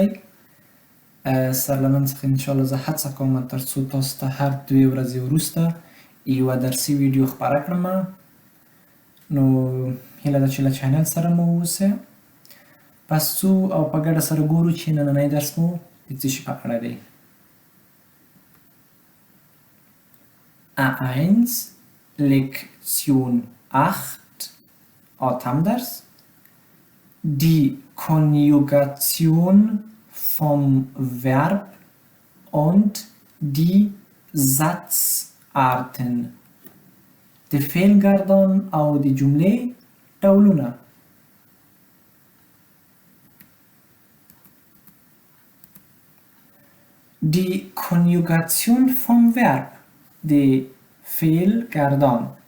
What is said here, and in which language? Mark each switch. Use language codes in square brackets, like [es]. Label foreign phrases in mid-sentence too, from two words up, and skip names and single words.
[ps] سر له نن څخه انشاءالله زه هڅه کوم تر څو تاسو ته هر 2 ورځې وروسته یوه درسي ویډیو خپره کړم. نو هیله ده چې له چینل سره مو واوسئ. پس ځو او په ګډه سره ګورو چې نننی درس مو د څه شي په اړه دی. [de] A1 Lektion 8 Atemders. Die Konjugation vom Verb und die Satzarten. [ps] د فعل ګردان او د جملې ډولونه. [de] Die Konjugation vom Verb [ps] د فعل ګردان.